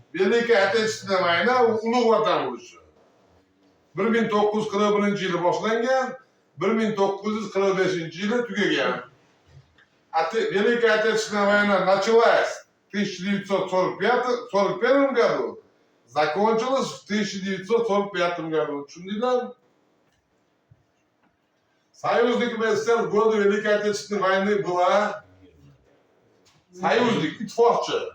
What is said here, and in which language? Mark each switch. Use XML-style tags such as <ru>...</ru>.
<ru>Великая Отечественная война,</ru> <uz>Ulug' Vatan urushi. 1941-yili boshlangan, 1945-yili tugagan.</uz> <ru>Великая Отечественная война началась в 1941 году, закончилась в 1945 году.</ru> <uz>Tushundinglarmi?</uz> <ru>Союзник СССР в годы Великой Отечественной войны была союзник, ittifoqchi.</ru>